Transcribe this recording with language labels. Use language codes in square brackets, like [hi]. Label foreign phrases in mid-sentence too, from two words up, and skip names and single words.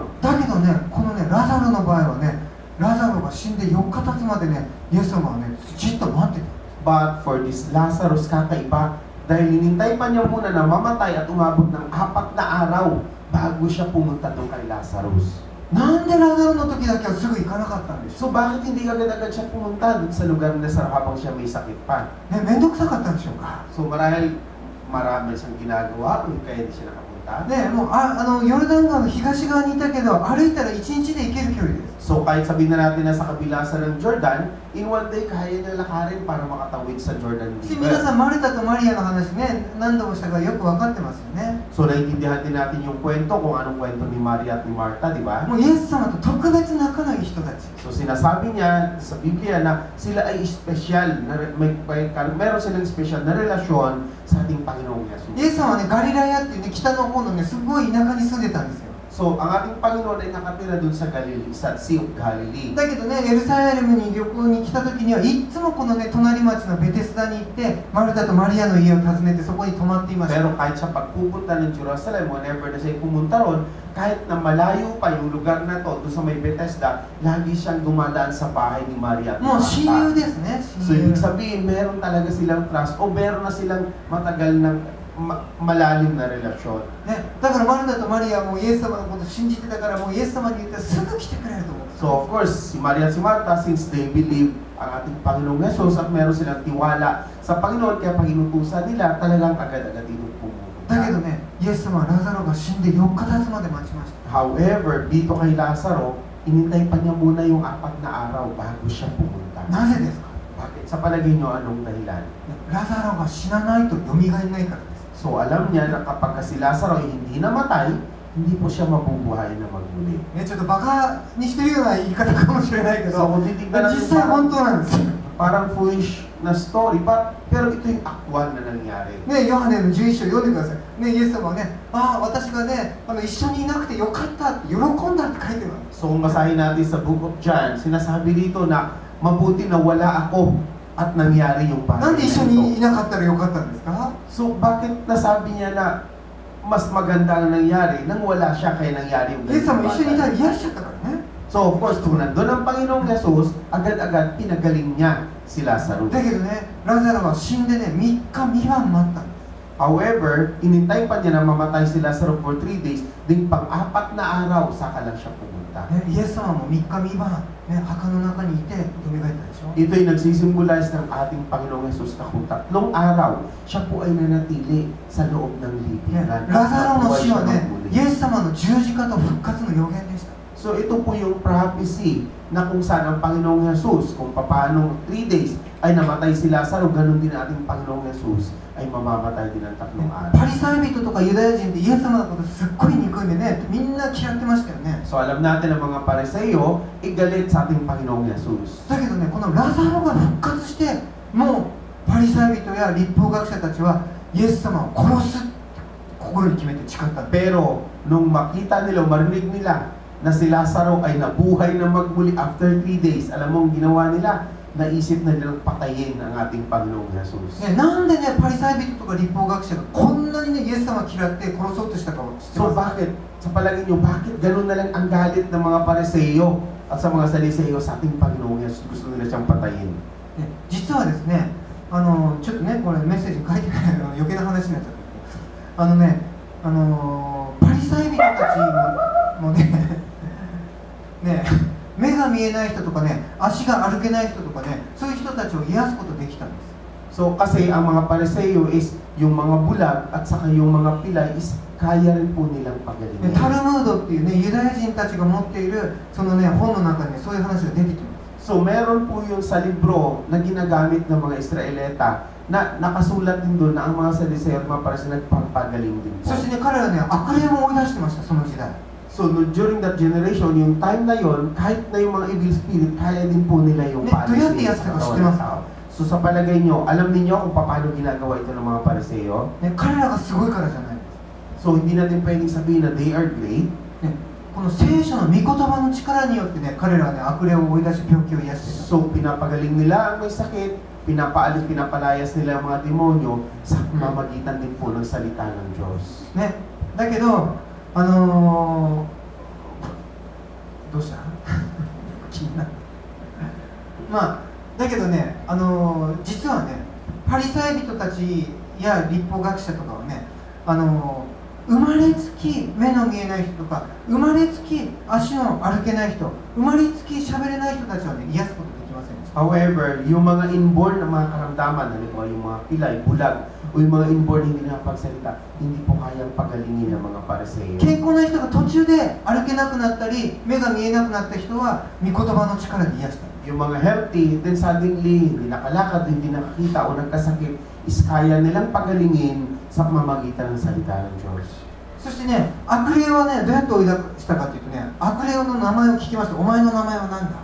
[ja] だけどね、このね、ラザロの場合はね、ラザロが死んで4日経つまでね、イエス様はね、じっと待ってた。 [en] But for this Lazarus, [tl] kakaiba, dahil hinintay pa niya muna na mamatay at umabot ng 4 na araw bago siya pumunta doon kay Lazarus. [ja] なんでラザロの時だけはすぐ行かなかったんでしょう。 [tl] So bakit hindi agad-agad siya pumunta doon sa lugar na sa habang siya may sakit pa? [ja] ね、めんどくさかったんでしょうか。 [tl] So marahil marami siyang ginagawa kung kaya hindi siya nakapunta. [ja] ね、もうヨルダン川の東側にいたけど、歩いたら1日で行ける距離です。 [tl] So kahit sabihin na natin na sa kabilasan ng Jordan, [en] in one day [tl] kaya niya lakarin para makatawid sa Jordan [ja] 皆 [tl] River. [ja] さん、マルタとマリアの話ね、何度もしたからよく分かってますよね。 [tl] So naiintindihan din natin yung kwento kung anong kwento ni Maria at ni Martha, di ba? [ja] もうイエス様と特別仲のいい人たち。 [tl] So sinasabi niya sa Biblia na sila ay espesyal, meron silang espesyal na relasyon sa ating Panginoong [ja] イ [tl] Yesus. [ja] エス様はね、ガリラヤっていうね、北の方のね、すごい田舎に住んでたんですよ。 [tl] So ang ating Panginoon ay nakatira dun sa Galilee, sa Sea of Galilee. [ja] だけどね、エルサレムに旅行に来た時にはいつもこのね、隣町のベテスダに行ってマルタとマリアの家を訪ねてそこに泊まっていました。 [tl] Pero kahit siya pagpupunta ng Jerusalem, whenever na siya pumunta ron, kahit na malayo pa yung lugar na to, doon sa may Bethesda, lagi siyang dumadaan sa bahay ni Maria at [ja] もう親友 [tl] Martha. [ja] ですね。 [tl] So [ja] 親友 [tl] ibig sabihin, meron talaga silang trust o meron na silang matagal ng malalim na relasyon. [ja] ね、だからマルタとマリアもイエス様のことを信じてたからもうイエス様に言ったらすぐ来てくれると思う。 [en] So of course, [tl] si Maria at si Martha, [en] since they believe [tl] ang ating Panginoong Jesus at meron silang tiwala sa Panginoon, kaya pag inutusan nila, talagang agad-agad itong [ja] だけど [tl] pumunta. [ja] ね、イエス様はラザロが死んで4日経つまで待ちました。 [tl] However, dito kay Lazaro, inintay pa niya muna yung 4 na araw bago siya pumunta. [ja] なぜですか？ [tl] Bakit? Sa palagay niyo, anong dahilan? [ja] ラザロが死なないと蘇らないからです。 [tl] So alam niya na kapag si Lazaro ay hindi namatay, hindi po siya mabubuhay na magmuli. [ja] ね、ちょっとバカにしてるような言い方かもしれないけ [tl] So [ja] ど、 [tl] kung titignan [ja] 実 [tl] natin [ja] 際本当なんですよ。 [tl] parang foolish na story, pero ito yung aktual na nangyari. [ja] ね、ヨハネの11章読んでください。ね、イエス様はね、私がね、一緒にいなくてよかったって、喜んだって書いてます。 [tl] So kung basahin natin sa Book of John, sinasabi dito na mabuti na wala ako at nangyari yung [ja] なん [tl] bagay [ja] で一緒 [tl] na [ja] にい [tl] ito. [ja] なかったらよかったんですか？ [tl] So bakit nasabi niya na mas maganda ang nangyari nang wala siya kaya nangyari yung [ja] イエス様 [tl] ganitong [ja] 一緒にいたら [tl] bagay? [ja] 癒しちゃったからね。 [en] So of course, [tl] kung nandun ang Panginoong Jesus, agad-agad pinagaling niya si Lazarus. [ja] だけどね、ラザロは死んでね、3日3晩待ったんです。 [tl] However, inintay pa niya na mamatay si Lazarus [en] for 3 days, [tl] din pang-4 na araw, saka lang siya pumunta. [ja] ね、イエス様も3日3晩、ね、墓の中にいて蘇ったでしょ。 [tl] Ito'y nagsisimbolize ng ating Panginoong Jesus na kung 3 araw, siya po ay nanatili sa loob ng [ja] ね、 [tl] libingan. [ja] ラザロの死は [tl] Nabuhay [ja] ね [tl] siya magmuli. [ja] イエス様の十字架と復活の予言でした。 [tl] So ito po yung prophecy na kung saan ang Panginoong Jesus, kung paano 3 days ay namatay si Lazaro, ganun din ating Panginoong Jesus ay mamamatay din ng 3 araw. [ja] パリサイ人とかユダヤ人ってイエス様のことすっごい憎んでね、みんな嫌ってましたよね。 [tl] So alam natin ang mga Pariseo, igalit sa ating Panginoong Jesus. [ja] だけどね、このラザロが復活して、もうパリサイ人や律法学者たちはイエス様を殺すって心に決めて誓ったんです。 [tl] Pero nung makita nila, marinig nila na si Lazaro ay nabuhay na magmuli [en] after 3 days, [tl] alam mo ang ginawa nila? Naisip na nilang patayin ang ating Panginoong Jesus. [ja] ね、なんでね、パリサイ人とか律法学者がこんなにね、イエス様を嫌って殺そうとしたかを知って [tl] So [ja] ますか？ [tl] bakit? Sa palagay nyo, bakit ganun na lang ang galit ng mga Pariseo at sa mga Saduceo sa ating Panginoong Jesus? Gusto nila siyang patayin. [ja] ね、実はですね、ちょっとね、これメッセージに書いてない余計な話になっちゃったけど、パリサイ人たちもねね、目が見えない人とかね、足が歩けない人とかね、そういう人たちを癒すことできたんです。 [tl] So kasi ang mga Pariseo is yung mga bulag at saka yung mga pilay is kaya rin po nilang [ja] で [tl] pagalingin. [ja] タルムードっていうね、ユダヤ人たちが持っているそのね、本の中にそういう話が出てきます。 [tl] So meron po yung sa libro na ginagamit ng mga Israelita na nakasulat din doon na ang mga Saduseo at mga Pariseo nagpapagaling din po. [ja] そしてね、彼らね、悪霊も追い出してました、その時代。 [en] So no, during that generation, [tl] yung time na yon, kahit na yung mga [en] evil spirit, [tl] kaya din po nila yung Ne, tuyat-tiyat sa ka, katawan ng [ja] shite [tl] tao. So sa palagay nyo, alam niyo kung paano ginagawa ito ng mga Pariseo? [ja] ね、彼らがすごいからじゃないです。 [tl] So hindi natin pwedeng sabihin na [en] they are great. [ja] ね、この聖書の御言葉の力によってね、彼らはね、悪霊を追い出し、病気を癒している。 [tl] So pinapagaling nila ang may sakit, pinapaalis, pinapalayas nila ang mga demonyo sa mamagitan din po ng salita ng Diyos. [ja] ね、だけど、どうした気になる。まあ、だけどね、実はね、パリサイ人たちや立法学者とかはね、生まれつき目の見えない人とか、生まれつき足の歩けない人、生まれつき喋れない人たちはね、癒すことできませんでした。 [tl] However, yung mga inborn na mga karamdaman, halimbawa yung mga pilay, bulag, o yung mga inborn hindi nakapagsalita, hindi po kayang pagalingin ng mga Pariseo. [ja] 健康な人が途中で歩けなくなったり、目が見えなくなった人は、御言葉の力で癒した。 [tl] Yung mga [en] healthy, then suddenly, [tl] hindi nakalakad, hindi nakakita o nagkasakit, is kaya nilang pagalingin sa pamamagitan ng salita ng Diyos. [ja] そしてね、悪霊はね、どうやって追い出したかというとね、悪霊の名前を聞きますと、お前の名前は何だ？